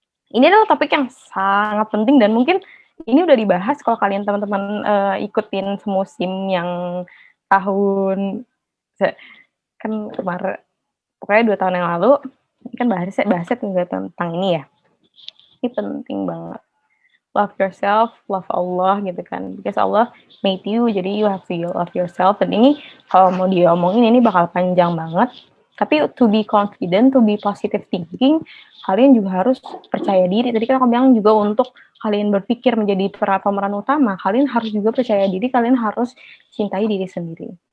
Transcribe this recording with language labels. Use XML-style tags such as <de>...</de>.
<id>Ini adalah topik yang sangat penting dan mungkin ini udah dibahas kalau kalian teman-teman ikutin semusim yang tahun kan kemarin, pokoknya 2 tahun yang lalu kan bahasnya tentang ini ya. Ini penting banget.</id> <en>Love yourself, love Allah</en> <id>gitu kan.</id> <en>Because Allah made you,</en> <id>jadi</id> <en>you have to love yourself.</en> <id>Dan ini kalau mau diomongin ini bakal panjang banget. Tapi</id> <en>to be confident, to be positive thinking,</en> <id>kalian juga harus percaya diri. Tadi kan aku bilang juga untuk kalian berpikir menjadi pemeran utama, kalian harus juga percaya diri, kalian harus cintai diri sendiri.</id>